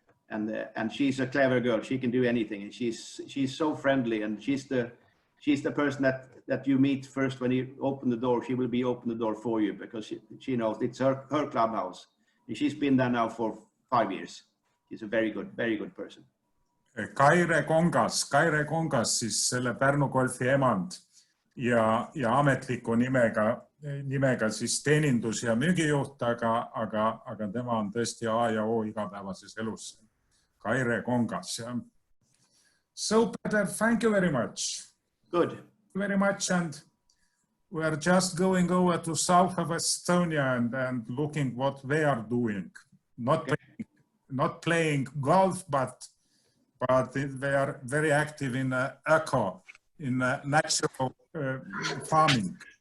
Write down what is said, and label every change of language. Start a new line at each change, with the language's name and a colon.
English: And she's a clever girl. She can do anything. And she's so friendly. And she's the person that you meet first when you open the door. She will be open the door for you because she knows it's her clubhouse. And she's been there now for 5 years. She's a very good person.
Estonian: Kaire Kongas siis selle Pärnu golfi emand ja ametliku nimega siis teenindus- ja müügijuht, aga tema on tõesti A ja O igapäevases elus. Kaire Kongas.
English: So Peter, thank you very much. Good. Thank you very much. And we are just going over to south of Estonia and looking what they are doing. Not playing golf, but they are very active in in natural farming.